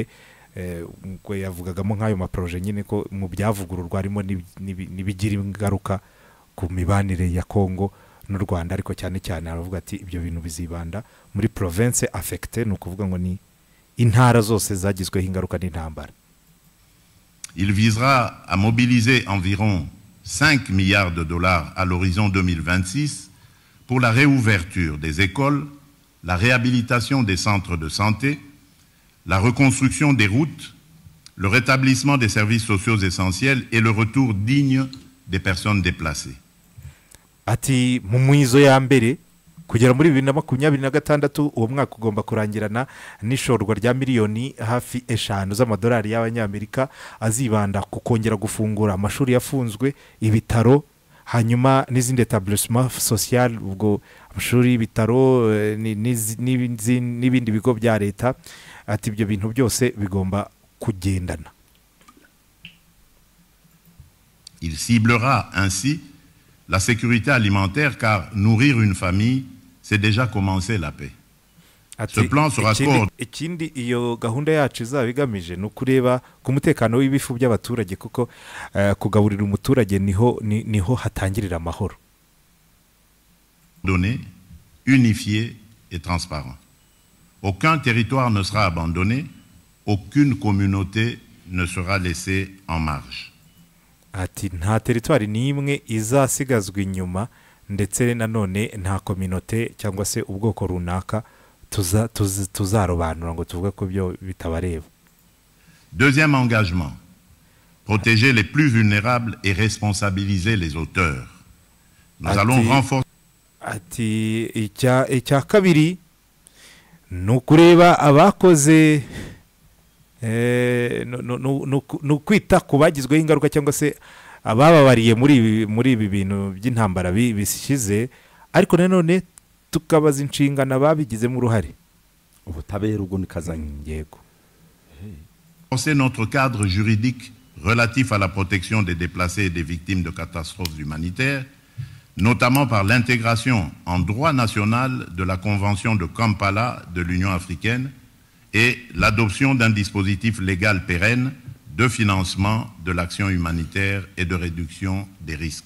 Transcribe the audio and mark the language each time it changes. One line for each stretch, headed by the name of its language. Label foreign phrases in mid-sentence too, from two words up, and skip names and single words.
Kinyarwanda: Ubwo yavugagamo nk'ayo maproje nyine ko mu byavugururwa harimo n'ibigira ingaruka ku mibanire ya Kongo n'u Rwanda, ariko cyane cyane aravuga ati ibyo bintu bizibanda muri
French: province affectée,
Kinyarwanda: ni ukuvuga ngo ni intara zose zagizweho ingaruka n'intambara.
French: Il visera à mobiliser environ 5 milliards de dollars à l'horizon 2026 pour la réouverture des écoles, la réhabilitation des centres de santé, la reconstruction des routes, le rétablissement des services sociaux essentiels et le retour digne des personnes déplacées.
Kinyarwanda: ati mu mwizo ya mbere kugera muri 2026 uwo mwaka ugomba kurangirana n'ishorwa rya miliyoni hafi 5 z'amadolari y'abanyamerika azibanda ku kongera gufungura amashuri yafunzwe, ibitaro, hanyuma n'izindi
French: etablissement social,
Kinyarwanda: ubwo amashuri, ibitaro n'ibindi bigo bya leta. ati ibyo bintu byose bigomba kugendana.
French: Il ciblera ainsi la sécurité alimentaire, car nourrir une famille, c'est déjà commencer la paix. Ce plan sera coordonné.
Kinyarwanda: Ikindi iyo gahunda yacu izabigamije no kureba ku mutekano w'ibifu by'abaturage, kuko kugaburira umuturage niho hatangirira amahoro.
French: Donné, unifié et transparent. Aucun territoire ne sera abandonné, aucune communauté ne sera laissée en marge.
Kinyarwanda: ati nta teritwari n'imwe izasigazwa inyuma, ndetse nanone nta communauté cyangwa se ubwoko runaka tuzarobanura ngo tuvuge ko byo bitabareba.
French: Deuxième engagement, protéger les plus vulnérables et responsabiliser les auteurs. Nous allons renforcer.
Kinyarwanda: ati icya kabiri ni ukureba abakoze ni ukwita ku bagizweho ingaruka cyangwa se abababariye muri ibi bintu by'intambara bishize, ariko nanone tukabaza inshingano ababigizemo uruhare. ubutabera ubwo nikazanye. Yego.
French: Renforcer notre cadre juridique relatif à la protection des déplacés et des victimes de catastrophes humanitaires, notamment par l'intégration en droit national de la Convention de Kampala de l'Union africaine et l'adoption d'un dispositif légal pérenne de financement de l'action humanitaire et de réduction des risques.